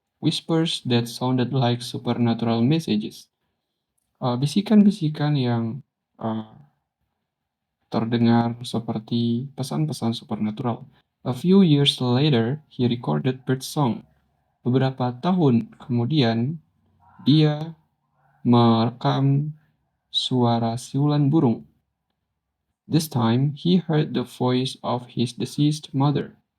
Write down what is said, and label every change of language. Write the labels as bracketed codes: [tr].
[en] Whispers that sounded like supernatural messages. [id] Bisikan-bisikan yang terdengar seperti pesan-pesan supernatural. [en] A few years later, he recorded birdsong. [id] Beberapa tahun kemudian, dia merekam suara siulan burung. [en] This time, he heard the voice of his deceased mother.